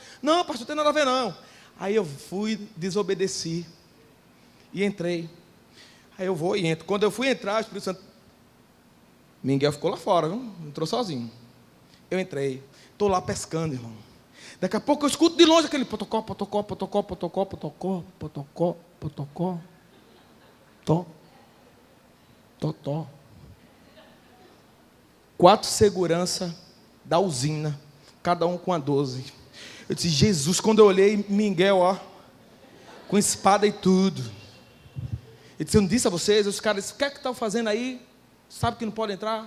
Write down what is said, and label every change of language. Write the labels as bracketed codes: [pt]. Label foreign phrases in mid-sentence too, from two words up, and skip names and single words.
[pt] Não, pastor, não tem nada a ver, não. Aí eu fui, desobedeci. E entrei. Aí eu vou e entro. Quando eu fui entrar, o Espírito Santo... Miguel ficou lá fora, viu? Entrou sozinho. Eu entrei. Estou lá pescando, irmão. Daqui a pouco eu escuto de longe aquele potocó, potocó, potocó, potocó, potocó, potocó, potocó. Tó. Tó, tó. 4 segurança da usina. Cada um com a 12. Eu disse, Jesus, quando eu olhei, Miguel, ó, com espada e tudo. Eu disse, eu não disse a vocês, os caras disseram, o que é que estão fazendo aí? Sabe que não pode entrar?